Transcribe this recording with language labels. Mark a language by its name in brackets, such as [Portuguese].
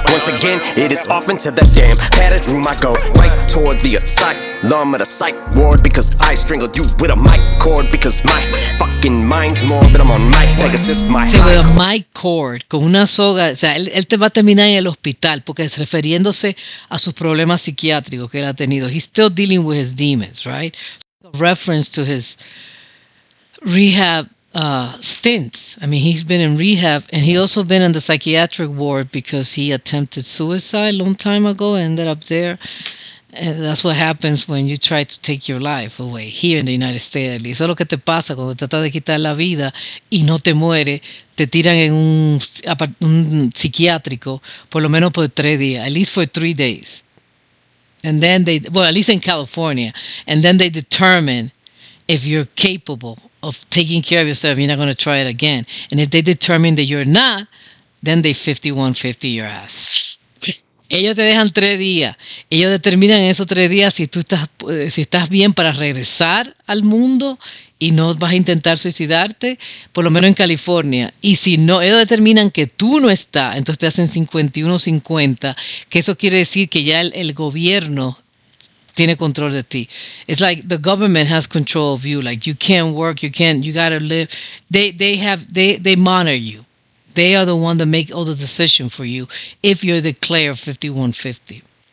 [English] Once again, it is off into the damn padded room I go, right toward the asylum of the psych ward, because I strangled you with a mic cord, because my fucking mind's morbid. I'm on my Pegasus, my [Spanish] sí, [English] with a mic cord, [Spanish] con una soga. O sea, él te va a terminar en el hospital, porque es refiriéndose a sus problemas psiquiátricos que él ha tenido. [English] He's still dealing with his demons, right? A reference to his rehab stints. I mean, he's been in rehab, and he also been in the psychiatric ward because he attempted suicide a long time ago and ended up there. And that's what happens when you try to take your life away here in the United States. [Spanish] Eso es lo que te pasa cuando tratas de quitar la vida y no te muere. Te tiran en un psiquiátrico por lo menos por 3 días, [English] at least for 3 days. And then at least in California, and then they determine if you're capable of taking care of yourself. You're not going to try it again. And if they determine that you're not, then they 5150 your ass. [Spanish] Ellos te dejan 3 días. Ellos determinan en esos 3 días si estás bien para regresar al mundo y no vas a intentar suicidarte, por lo menos en California. Y si no, ellos determinan que tú no estás, entonces te hacen 51-50, que eso quiere decir que ya el gobierno tiene control de ti. [English] It's like the government has control of you. Like you can't work, you gotta live. They monitor you. They are the one that make all the decision for you if you're declared 5150.